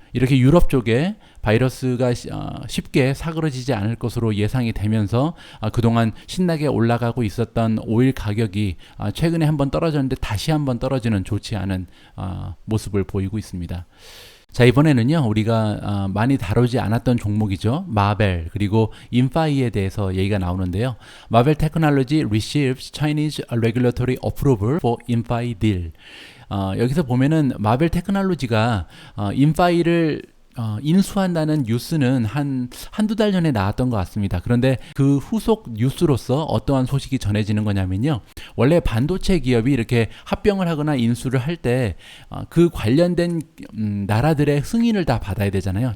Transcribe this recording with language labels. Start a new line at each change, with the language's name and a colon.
Korean: 이렇게 유럽 쪽에 바이러스가 쉽게 사그러지지 않을 것으로 예상이 되면서 그동안 신나게 올라가고 있었던 오일 가격이 최근에 한번 떨어졌는데 다시 한번 떨어지는 좋지 않은 모습을 보이고 있습니다. 자, 이번에는요, 우리가 많이 다루지 않았던 종목이죠. 마벨 그리고 인파이에 대해서 얘기가 나오는데요.
English: 마벨 테크놀로지 receives Chinese regulatory approval for 인파이 deal.
Korean: 여기서 보면은 마벨 테크놀로지가 인파이를 인수한다는 뉴스는 한두 달 전에 나왔던 것 같습니다. 그런데 그 후속 뉴스로서 어떠한 소식이 전해지는 거냐면요, 원래 반도체 기업이 이렇게 합병을 하거나 인수를 할 때 그 관련된 나라들의 승인을 다 받아야 되잖아요.